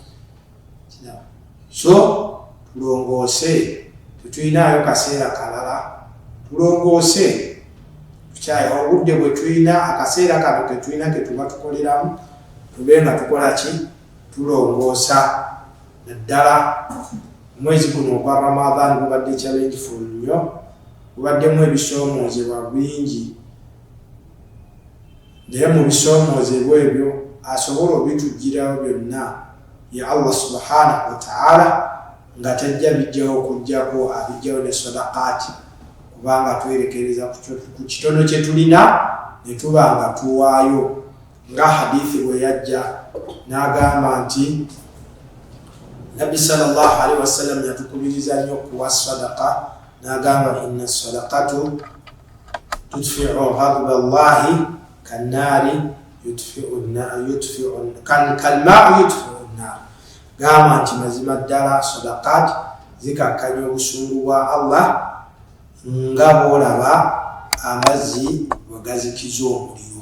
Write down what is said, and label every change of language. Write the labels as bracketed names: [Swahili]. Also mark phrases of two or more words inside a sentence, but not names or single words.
[Ganda] So tulongoose, tetulinayo kaseera kalala, tulongoose tukyayo obudde bwe tulina akaseera kano ke tulina ke tuba tukoleramu tube nga tukola ki, tulongoosa. Naddala omwezi guno ogwa Ramadhan gubadde challengeful nnyo, gubaddemu ebisoomoozebwa bingi, naye mu bisoomoozebwa ebyo asobola obitujjirawo byonna ya [Arabic] الله سبحانه وتعالى [Ganda] nga tajja bijjawo okujjako abijjawo ne sadaqaati, kubanga twerekereza ku kitono kye tulina ne tuba nga tuwaayo. Nga hadithi bwe yajja n'agamba nti Nabbi [Arabic] صلى الله عليه وسلم [Ganda] yatukubiriza nnyo kuwa sadaqa, n'agamba [Arabic] إن الصدقة تطفئ غضب الله كالنار كالماء يطفئ النار. [Ganda] Gamba nti mazima ddala sadaqat zikakkanya obusungu bwa Allah nga bw'olaba amazzi bwe gazikiza omuliro.